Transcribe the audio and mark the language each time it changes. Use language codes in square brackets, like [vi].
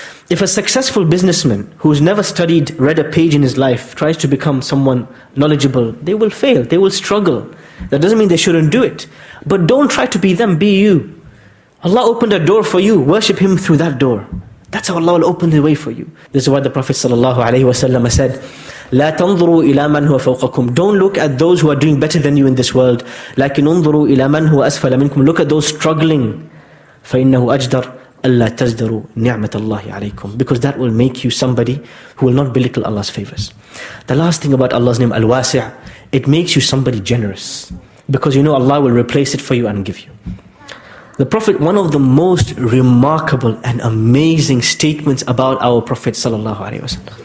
[en] If a successful businessman who's never studied, read a page in his life, tries to become someone knowledgeable, they will fail, they will struggle. That doesn't mean they shouldn't do it. But don't try to be them, be you. Allah opened a door for you, worship Him through that door. That's how Allah will open the way for you. This is why the Prophet ﷺ said, [ar] لا تنظروا إلى من هو فوقكم. [en] Don't look at those who are doing better than you in this world. [ar] لكن انظروا إلى من هو أسفل منكم. [en] Look at those struggling. [ar] فإنه أجدر ألا تزدروا نعمة الله عليكم. [en] Because that will make you somebody who will not belittle Allah's favors. The last thing about Allah's name, Al-Wasi', it makes you somebody generous. Because you know Allah will replace it for you and give you. The Prophet, one of the most remarkable and amazing statements about our Prophet ﷺ.